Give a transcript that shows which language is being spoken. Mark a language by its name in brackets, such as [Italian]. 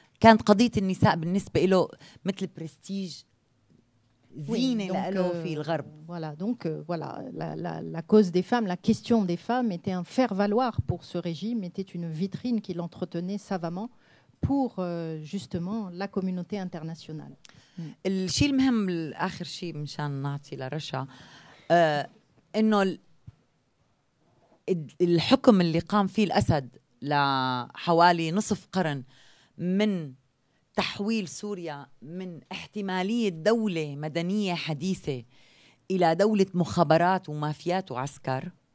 [Arabic] كانت قضية النساء بالنسبة له مثل برستيج زينة له في الغرب. [French] Voilà, donc voilà, la cause des femmes, la question des femmes était un faire-valoir pour ce régime, était une vitrine qu'il entretenait savamment pour justement la communauté internationale. [Arabic] الشيء المهم آخر شيء مشان نعطي لرشا إنه الحكم اللي قام فيه الأسد لحوالي نصف قرن من تحويل سوريا من احتمالية دولة مدنية حديثة إلى دولة مخابرات ومافيات وعسكر.